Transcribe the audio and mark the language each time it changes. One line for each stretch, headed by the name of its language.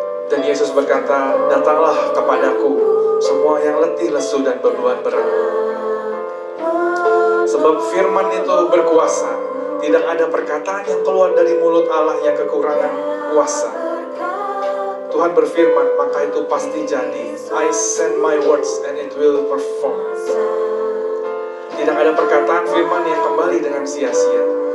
Indonesian: Dan Yesus berkata, datanglah kepadaku, semua yang letih, lesu, dan beban berat. Sebab firman itu berkuasa. Tidak ada perkataan yang keluar dari mulut Allah yang kekurangan kuasa. Tuhan berfirman, maka itu pasti jadi.
English: I send my words and it will perform.
Indonesian: Tidak ada perkataan firman yang kembali dengan sia-sia.